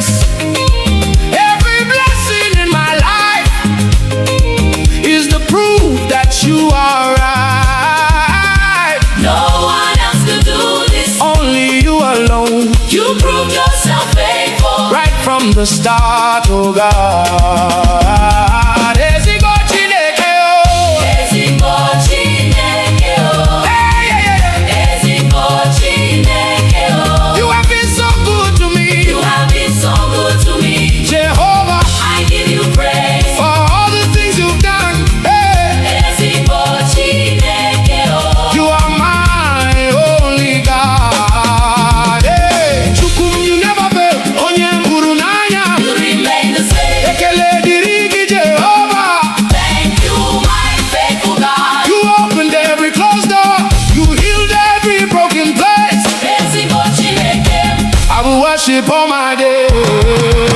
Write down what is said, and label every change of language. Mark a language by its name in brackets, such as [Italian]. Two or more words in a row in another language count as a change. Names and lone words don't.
[English] Every blessing in my life is the proof that you are right. No one else could do this. Only you alone. You proved yourself faithful Right from the start, oh God. [Igbo] Ezigbo Chineke, oh. Ezigbo Chineke, oh. [English] Hey, yeah, yeah, yeah. [Igbo] Ezigbo Chineke, oh. [English] You have been so good to me. You have been so good to me. Jehovah, I give you praise for all the things you've done. Hey. [Igbo] Ezigbo Chineke, oh. [English] You are my only God. Hey. Chukwum, you never fail. [Igbo] Onye hụrụ n'anya. [English] You remain the same. [Igbo] Ekele dịrị gị, Jehovah. [English] Thank you, my faithful God. You opened every closed door. You healed every broken place. [Igbo] Ezigbo Chineke, [English] I will worship all my days.